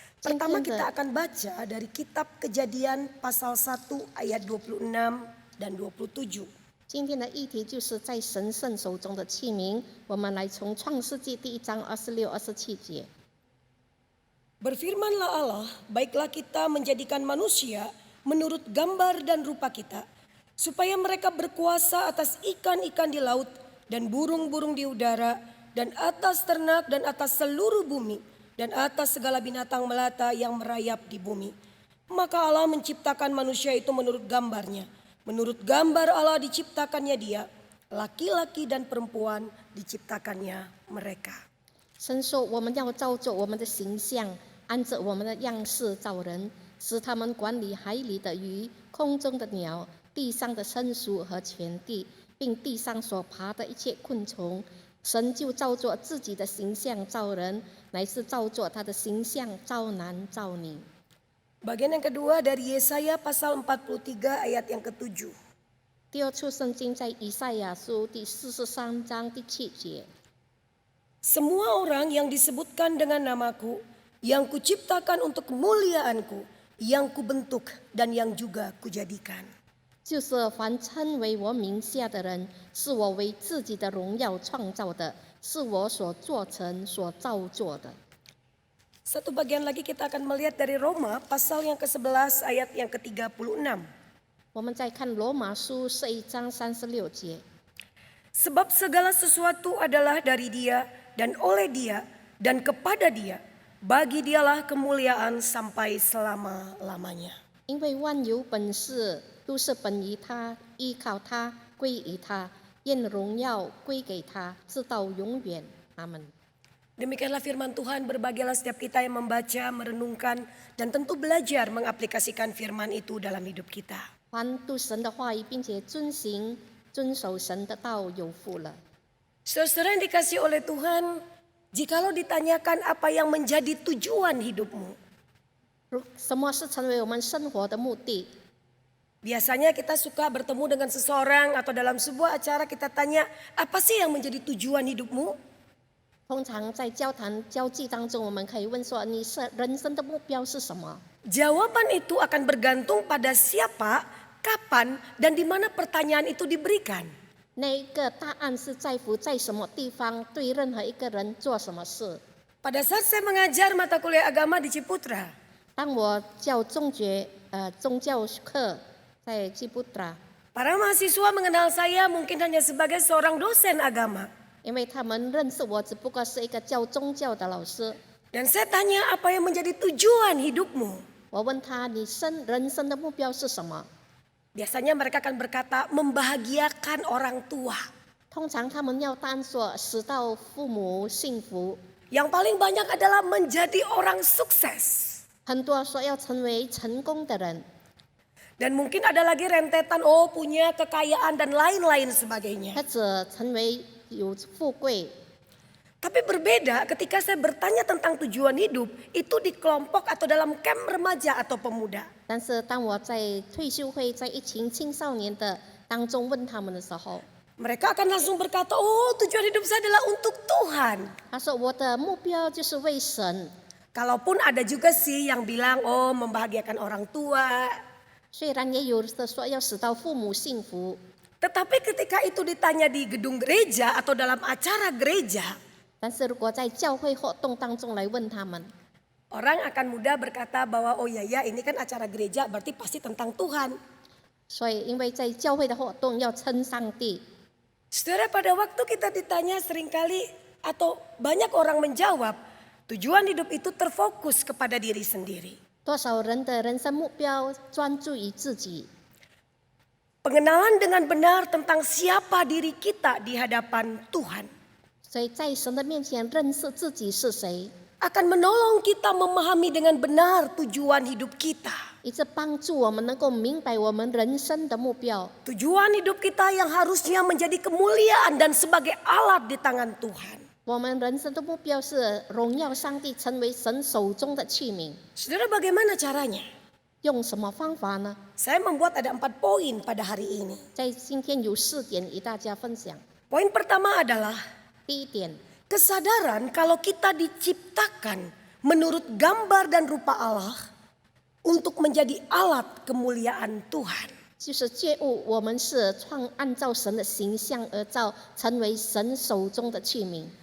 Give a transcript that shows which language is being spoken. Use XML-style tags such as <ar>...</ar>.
<id>Pertama kita akan baca dari kitab Kejadian pasal 1 ayat 26 dan 27.</id> <zh>今天的议题就是在神圣手中的器皿，我们来从创世纪第1章26、27节。</zh> <id>Berfirmanlah Allah, baiklah kita menjadikan manusia menurut gambar dan rupa kita, supaya mereka berkuasa atas ikan-ikan di laut dan burung-burung di udara, dan atas ternak dan atas seluruh bumi, dan atas segala binatang melata yang merayap di bumi. Maka Allah menciptakan manusia itu menurut gambarnya. Menurut gambar Allah diciptakannya dia, laki-laki dan perempuan diciptakannya mereka.</id> <zh>神说：“我们要照着我们的形象，按着我们的样式造人，使他们管理海里的鱼、空中的鸟、地上的牲畜和全地，并地上所爬的一切昆虫。神就照着自己的形象造人，乃是照着他的形象造男造女。”</zh> <id>Bagian yang kedua dari Yesaya pasal 43 ayat yang ke-7.</id> <zh>第二处圣经在以赛亚书第43章第7节。</zh> <id>Semua orang yang disebutkan dengan namaku, yang kuciptakan untuk kemuliaanku, yang kubentuk dan yang juga kujadikan.</id> <zh>就是凡称为我名下的人，是我为自己的荣耀创造的，是我所做成、所造作的。</zh> <id>Satu bagian lagi kita akan melihat dari Roma pasal yang ke-11 ayat yang ke-36.</id> <zh>我们再看罗马书11章36节。</zh> <id>Sebab segala sesuatu adalah dari Dia dan oleh Dia dan kepada Dia. Bagi Dialah kemuliaan sampai selama-lamanya.</id> <zh>因为万有本是都是本于他，依靠他，归于他，愿荣耀归给他，直到永远。阿门。</zh> <id>Demikianlah firman Tuhan, berbahagialah setiap kita yang membaca, merenungkan, dan tentu belajar mengaplikasikan firman itu dalam hidup kita.</id> <zh>凡读神的话语，并且遵守神的道，有福了。</zh> <id>Saudara yang dikasihi oleh Tuhan, jikalau ditanyakan apa yang menjadi tujuan hidupmu,</id> <zh>什么是成为我们生活的目的？</zh> <id>biasanya kita suka bertemu dengan seseorang atau dalam sebuah acara kita tanya, apa sih yang menjadi tujuan hidupmu?</id> <zh>通常在交谈交际当中，我们可以问说：“你人生的目标是什么？”</zh> <id>Jawaban itu akan bergantung pada siapa, kapan, dan di mana pertanyaan itu diberikan.</id> <zh>那个答案是在乎在什么地方，对任何一个人做什么事。</zh> <id>Pada saat saya mengajar mata kuliah agama di Ciputra,</id> <zh>当我教宗教课在基布达，</zh> <id>para mahasiswa mengenal saya mungkin hanya sebagai seorang dosen agama.</id> <zh>因为他们认识我只不过是一个教宗教的老师。</zh> <id>Dan saya tanya, apa yang menjadi tujuan hidupmu?</id> <zh>我问他：“你人生的目标是什么</zh> <id>Biasanya mereka akan berkata membahagiakan orang tua.</id> <zh>通常他们要答案说使到父母幸福，</zh> <id>Yang paling banyak adalah menjadi orang sukses.</id> <zh>很多说要成为成功的人，</zh> <id>Dan mungkin ada lagi rentetan, punya kekayaan dan lain-lain sebagainya.</id> <zh>或者成为有富贵。</zh> <id>Tapi berbeda ketika saya bertanya tentang tujuan hidup, itu di kelompok atau dalam camp remaja atau pemuda.</id> <zh>但是当我在退休会在一群青少年的当中问他们的时候，</zh> <id>Mereka akan langsung berkata, tujuan hidup saya adalah untuk Tuhan.</id> <zh>他说我的目标就是为神。</zh> <id>Kalaupun ada juga sih yang bilang, membahagiakan orang tua.</id> <zh>虽然也有的说要使到父母幸福，</zh> <id>Tetapi ketika itu ditanya di gedung gereja atau dalam acara gereja,</id> <zh>但是如果在教会活动当中来问他们，</zh> <id>orang akan mudah berkata bahwa ya ini kan acara gereja berarti pasti tentang Tuhan.</id> <zh>所以因为在教会的活动要称上帝，</zh> <id>Saudara, pada waktu kita ditanya seringkali atau banyak orang menjawab, tujuan hidup itu terfokus kepada diri sendiri.</id> <zh>多少人的人生目标专注于自己，</zh> <id>Pengenalan dengan benar tentang siapa diri kita di hadapan Tuhan</id> <zh>所以在神的面前认识自己是谁，</zh> <id>akan menolong kita memahami dengan benar tujuan hidup kita.</id> <zh>一直帮助我们能够明白我们人生的目标。</zh> <id>Tujuan hidup kita yang harusnya menjadi kemuliaan dan sebagai alat di tangan Tuhan.</id> <zh>我们人生的目标是荣耀上帝，成为神手中的器皿。</zh> <id>Saudara, bagaimana caranya?</id> <zh>用什么方法呢？</zh> <id>Saya membuat ada 4 poin pada hari ini.</id> <zh>在今天有4点与大家分享。</zh> <id>Poin pertama adalah</id> <zh>第一点，</zh> <id>kesadaran kalau kita diciptakan menurut gambar dan rupa Allah untuk menjadi alat kemuliaan Tuhan.</id> <zh>就是觉悟我们是按照神的形象而造，成为神手中的器皿。</zh>